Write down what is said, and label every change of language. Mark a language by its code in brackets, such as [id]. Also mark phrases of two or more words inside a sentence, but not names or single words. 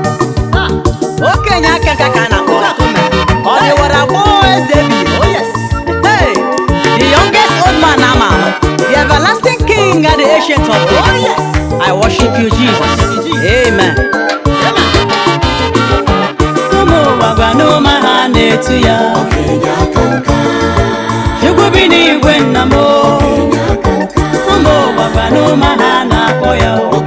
[ig] Ah, okenye aka nka ka a na-akpọ. Ọ dịwara gboo eze bi. [en] Oh, yes. Hey, the youngest old man [ig] ama ama. [en] The everlasting king and the ancient of days. Oh, yes. I worship you, Jesus. Amen. Amen. [ig] Ụmụ ụwa gwa n'ụma ha na-etu ya. Chukwu bi n'igwe nna m o. Ụmụ ụwa gwa n'ụma ha na-akpọ ya o.